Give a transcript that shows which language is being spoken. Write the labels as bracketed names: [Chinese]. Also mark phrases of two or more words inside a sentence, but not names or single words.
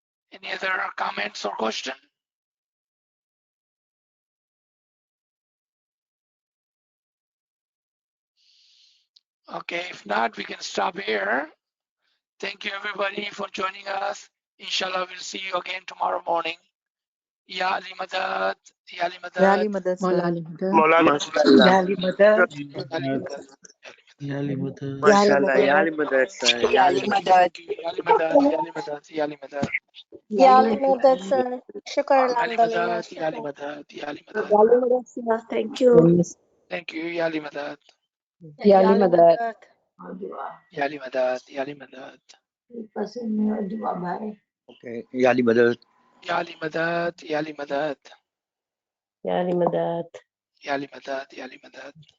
[English] Any other comments or question? Okay, if not, we can stop here. Thank you everybody for joining us. Inshallah, we'll see you again tomorrow morning. [Arabic] يا علي مدد، يا علي مدد. يا علي مدد, sir. माशाल्लाह Ya Ali Madad. Ya Ali Madad. Ya Ali Madad. ما شاء الله يا علي مدد सर يا علي [English] Thank you, [Arabic] يا علي مدد، يا علي مدد، يا علي مدد. يا علي مدد, sir. Shukr, يا علي alhamdulillah. مدد، يا علي مدد، يا علي مدد. [English] Thank you. Thank you, [Arabic] يا علي مدد, يا علي مدد. يا علي مدد، يا علي مدد. ओके يا علي مدد يا علي مدد، يا علي مدد, يا علي مدد. يا علي مدد، يا علي مدد.